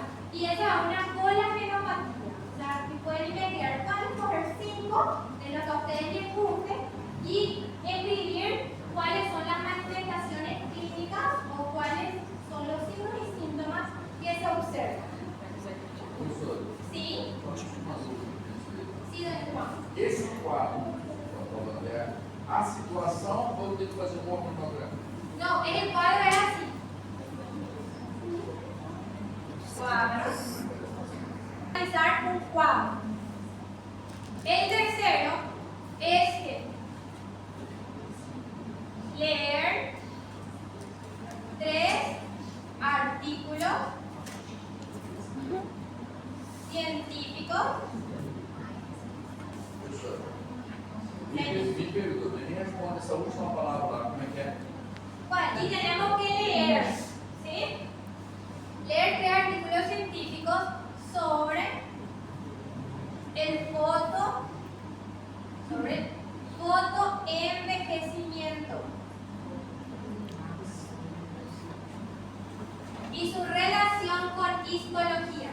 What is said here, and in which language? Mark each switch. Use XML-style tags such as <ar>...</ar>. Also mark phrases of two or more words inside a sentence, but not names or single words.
<es>Y eso es una polifenopatía. O sea, que pueden investigar, pueden escoger 5 de lo que a ustedes les guste y escribir cuáles son las manifestaciones clínicas o cuáles son los signos y síntomas que se observan. ¿Sí? Sí, don Juan.</es> <pt>Esse quadro que eu estou falando é a situação ou eu tenho que fazer um hormonograma?</pt> <es>No, el cuadro era así. Cuadro. Realizar un cuadro. El tercero es que leer 3 artículos científicos.</es> <pt>Professor, me pergunta, me responde essa última palavra lá, como é que é?</pt> <es>Bueno, y tenemos que leer, ¿sí? Leer 3 artículos científicos sobre el fotoenvejecimiento y su relación con histología.</es>